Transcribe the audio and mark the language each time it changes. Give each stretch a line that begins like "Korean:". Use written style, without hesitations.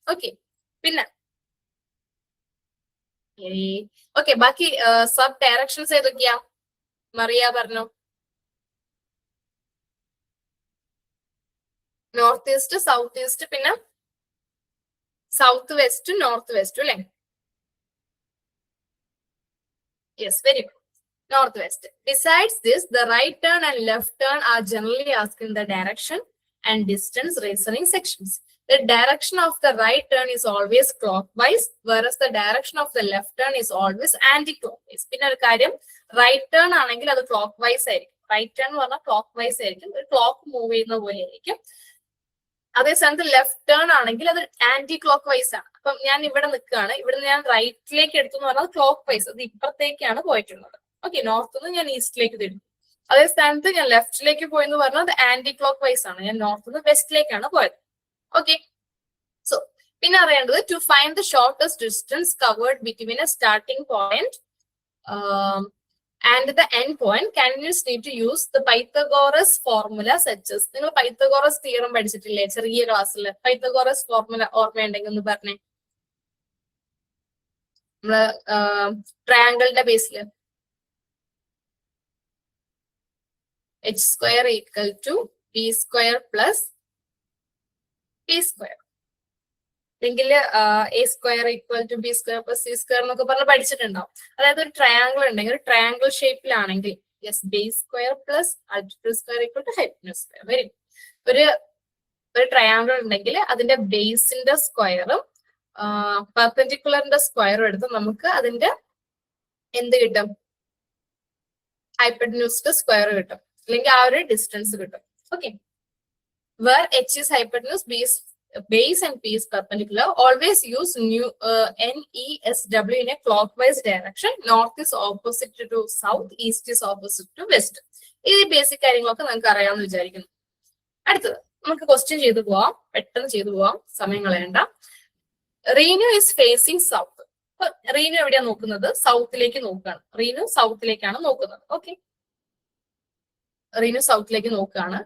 Malayalam: Okay, പിന്നെ okay, ബാക്കി sub directions ഏതൊക്കെയാ? മറിയ പറഞ്ഞു. നോർത്ത് ഈസ്റ്റ്, സൗത്ത് ഈസ്റ്റ്, പിന്നെ സൗത്ത് വെസ്റ്റും നോർത്ത് വെസ്റ്റും അല്ലെ?
English: Yes, very good. North west. Besides this, the right turn and left turn are generally asked in the direction and distance reasoning sections. The direction of the right turn is always clockwise, whereas the direction of the left turn is always anti-clockwise.
Malayalam: പിന്നെ ഒരു കാര്യം, right turn ആണെങ്കിൽ അത് clock vice ആയിരിക്കും. Right turn എന്ന് പറഞ്ഞാൽ clock vice ആയിരിക്കും, ഒരു ക്ലോക്ക് മൂവ് ചെയ്യുന്ന പോലെ ആയിരിക്കും. അതേസമയത്ത് ലെഫ്റ്റ് ടേൺ ആണെങ്കിൽ അത് ആന്റി ക്ലോക്ക് വൈസ് ആണ്. അപ്പം ഞാൻ ഇവിടെ നിൽക്കുകയാണ്, ഇവിടെ ഞാൻ റൈറ്റിലേക്ക് എടുത്തു എന്ന് പറഞ്ഞാൽ ക്ലോക്ക് വൈസ്, അത് ഇപ്പുറത്തേക്കാണ് പോയിട്ടുള്ളത്. ഓക്കെ, നോർത്ത് നിന്ന് ഞാൻ ഈസ്റ്റിലേക്ക് തിരിഞ്ഞു. അതേ സ്ഥാനത്ത് ഞാൻ ലെഫ്റ്റിലേക്ക് പോയെന്ന് പറഞ്ഞാൽ അത് ആന്റി ക്ലോക്ക് വൈസ് ആണ്, ഞാൻ നോർത്ത് നിന്ന് വെസ്റ്റിലേക്കാണ് പോയത്.
English: okay, so
Malayalam: പിന്നെ അറിയേണ്ടത്,
English: To find the shortest distance covered between a starting point and the end point, candidates need to use the Pythagoras formula such as.
Malayalam: നിങ്ങൾ പൈത്തഗോറസ് തിയറം പഠിച്ചിട്ടില്ലേ ചെറിയ ക്ലാസ്സിൽ? പൈത്തഗോറസ് ഫോർമുല ഓർമ്മയുണ്ടെങ്കിൽ ഒന്ന് പറഞ്ഞേ. നമ്മള് ട്രയാങ്കിളിന്റെ ബേസിൽ
English: h square equal to b square plus p square. അല്ലെങ്കിൽ a square equal to b square plus c square
Malayalam: എന്നൊക്കെ പറഞ്ഞ് പഠിച്ചിട്ടുണ്ടാവും. അതായത് ഒരു ട്രയാങ്കിൾ ഉണ്ടെങ്കിൽ, ഒരു triangle ഷേപ്പിലാണെങ്കിൽ
English: Yes, base square plus altitude square equal to hypotenuse square.
Malayalam: Very ഒരു triangle ഉണ്ടെങ്കിൽ അതിന്റെ ബേസിന്റെ സ്ക്വയറും പെർപെൻഡിക്കുലറിന്റെ സ്ക്വയർ എടുത്ത് നമുക്ക് അതിന്റെ എന്ത് കിട്ടും, ഹൈപ്പറ്റന്യൂസിന്റെ സ്ക്വയർ കിട്ടും, അല്ലെങ്കിൽ ആ ഒരു ഡിസ്റ്റൻസ് കിട്ടും.
English: Okay, where h is hypotenuse, base and p is perpendicular, always use NESW in a clockwise direction. North is opposite to south, east is opposite to west.
Malayalam: ഈ ബേസിക് കാര്യങ്ങളൊക്കെ നമുക്ക് അറിയാമെന്ന് വിചാരിക്കുന്നു. അടുത്തത് നമുക്ക് ക്വസ്റ്റ്യൻ ചെയ്തു പോവാം, പെട്ടെന്ന് ചെയ്തു പോവാം, സമയം കളയണ്ട. Reenu
English: Is facing south.
Malayalam: Reenu എവിടെയാ നോക്കുന്നത്? സൗത്തിലേക്ക് നോക്കുകയാണ്. റീനു സൗത്തിലേക്കാണ് നോക്കുന്നത്. ഓക്കെ, റീനു സൗത്തിലേക്ക് നോക്കുകയാണ്.